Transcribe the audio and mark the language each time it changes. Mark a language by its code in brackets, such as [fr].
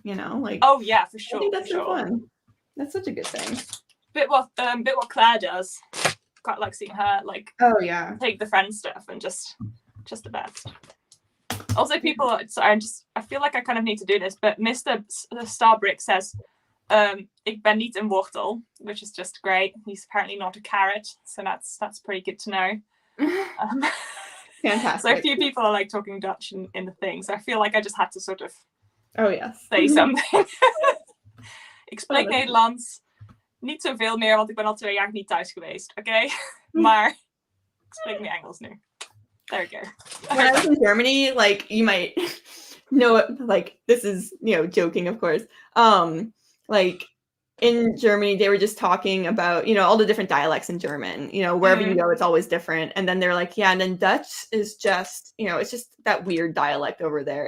[en] You know, like oh yeah, for sure. I think that's so fun. That's such a good thing. Bit what Claire does. Quite like seeing her like take the friend stuff and just the best. Also, people. So I feel like I kind of need to do this, but Mr. Starbrick says, [nl] "Ik ben niet een wortel," [en] which is just great. He's apparently not a carrot, so that's pretty good to know. Fantastic. So a few people are like talking Dutch in the thing, so I feel like I just had to sort of say something. [nl] Ik spreek Nederlands. Niet zoveel meer, want ik ben al 2 jaar niet thuis geweest, oké? Maar ik spreek meer Engels nu. [en] There we go. When I was in Germany, like you might know, like this is joking, of course. Like in Germany, they were just talking about all the different dialects in German. Wherever you go, it's always different. And then they're like, yeah, and then Dutch is just it's just that weird dialect over there.